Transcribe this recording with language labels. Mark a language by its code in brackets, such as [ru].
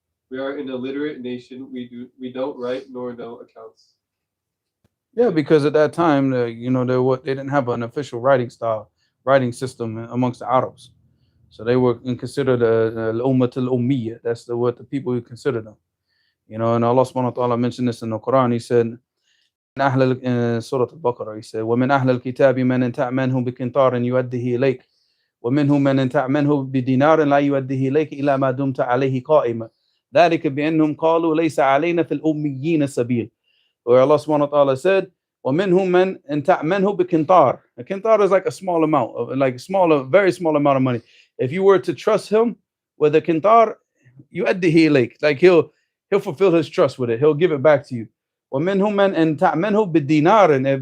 [en] We are an illiterate nation. We don't write nor know accounts. Yeah, because at that time, they didn't have an official writing system amongst the Arabs. So they were considered al-ummat al-ummiyya. That's what the people would consider them. And Allah subhanahu wa ta'ala mentioned this in the Quran. He said, in Surah Al-Baqarah, he said, [ar] وَمِنْ أَهْلِ الْكِتَابِ مَنْ تَأْمَنْهُ بِقِنْطَارٍ يُؤَدِّهِ إِلَيْكَ وَمِنْهُمْ مَنْ تَأْمَنْهُ بِدِينَارٍ لَا يُؤَدِّهِ إِلَيْكَ إِلَّا مَا دُمْتَ عَلَيْهِ قَائِمًا ذَلِكَ بِأَنَّهُمْ قَالُوا لَيْسَ عَلَيْنَا فِي الْأُمِّيِّينَ سَبِيلٌ. [en] Where Allah subhanahu wa ta'ala said, [ar] وَمِنْهُمْ مَنْ تَأْمَنْهُ بِقِنْطَارٍ. [en] A qintar is like a small amount, very small amount of money. If you were to trust him with a qintar, [ar] يُؤَدِّهِ إِلَيْكَ, [en] like he'll fulfill his trust with it. He'll give it back to you. [ar] وَمِنْهُمْ مَنْ تَأْمَنْهُ بِدِينَارٍ.